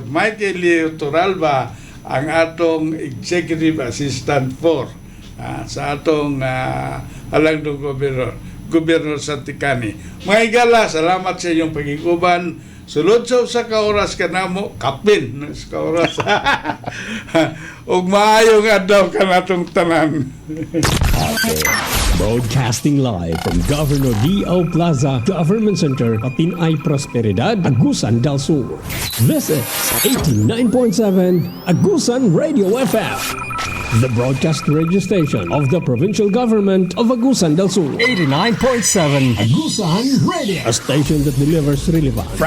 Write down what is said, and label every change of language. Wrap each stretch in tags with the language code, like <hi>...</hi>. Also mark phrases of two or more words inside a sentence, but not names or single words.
<ceb>Michael Leo Toralba, ang atong</ceb> <en>Executive Assistant</en> <ceb>for sa atong Halangdong Gobernador Santicani. Mga igala, salamat sa inyong pag-iguban. Sulod sa usa ka oras ka namo, kapin na sa ka oras. Ug maayong adlaw ka natong tanan.</ceb> <en>Broadcasting live from Governor D.O. Plaza Government Center, Patinay Prosperidad, Agusan del Sur. This is 89.7 Agusan Radio FM, the broadcast radio station of the provincial government of Agusan del Sur. 89.7 Agusan Radio. A station that delivers relevant, fresh</en>